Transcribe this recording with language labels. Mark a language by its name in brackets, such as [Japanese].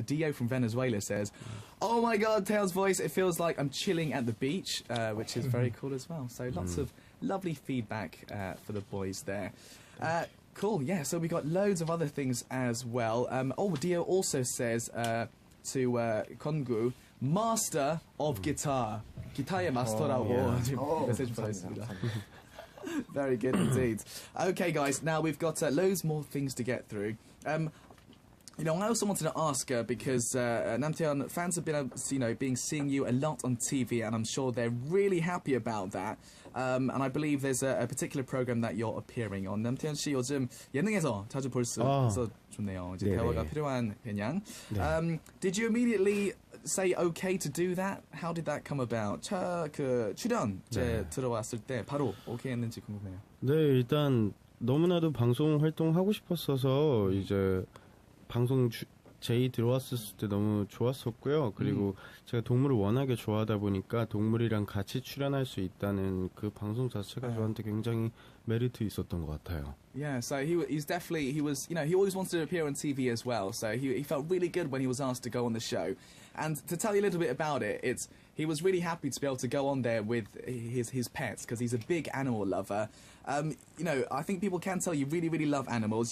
[English] Dio from Venezuela says, "Oh my God, Taeyeon's voice! It feels like I'm chilling at the beach," which is very cool as well. So lots of lovely feedback for the boys there. Cool, yeah. So we got loads of other things as well. Dio also says to Kongu, "Master of guitar." [Korean] 기타의 마스터라고 지금 메시지 보냈습니다. [English] Very good indeed. Okay, guys. Now we've got loads more things to get through. I also wanted to ask because Namtaeon fans have been, seeing you a lot on TV, and I'm sure they're really happy about that. And I believe there's a particular program that you're appearing on. [Korean] 남태현 씨 요즘 예능에서 자주 볼 수 있어서 좋네요. 이제 대화가 필요한 그냥. [English] Did you immediately say okay to do that? How did that come about? [Korean] 그 출연 들어왔을 때 바로 okay 했는지 궁금해요. 네, 일단 너무나도 방송 활동하고 싶었어서 이제 방송 제이 들어왔을 때 너무 좋았었고요. 그리고 제가 동물을 워낙에 좋아하다 보니까 동물이랑 같이 출연할 수 있다는 그 방송 자체가 저한테 굉장히 메리트 있었던 것 같아요. [English] Yeah, so he always wanted to appear on TV as well. So he felt really good when he was asked to go on the show. And to tell you a little bit about it, he was really happy to be able to go on there with his pets because he's a big animal lover. I think people can tell you really, really love animals.